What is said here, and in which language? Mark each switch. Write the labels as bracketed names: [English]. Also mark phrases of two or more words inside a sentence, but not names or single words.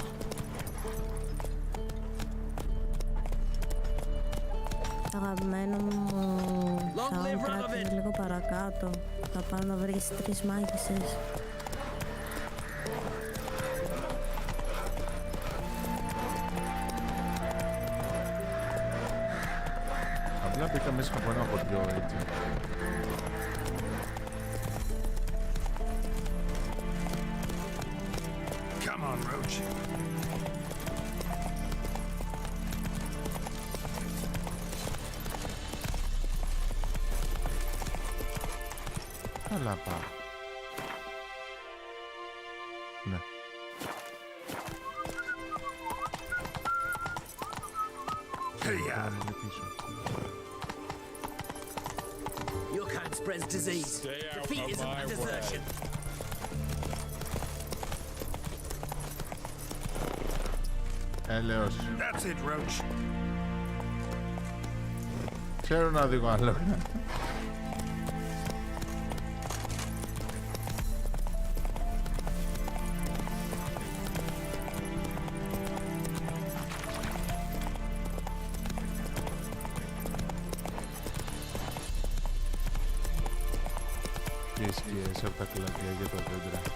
[Greek] Το αγαπημένο μου soundtrack είναι λίγο παρακάτω. Θα πάω να βρει τρεις μάγισσες. Απλά μπήκα μέσα από ένα χωριό έτσι. [English] Come on, Roach. [Greek] Καλά πάω. Ναι. Hey, πίσω. [English] Your kind spreads disease. Defeat isn't a desertion. [Greek] Έλεος. [English] That's it, Roach. [Greek] Ξέρω να οδηγώ άλλο. Και οι σκιές από τα κλαδιά για τα δέντρα.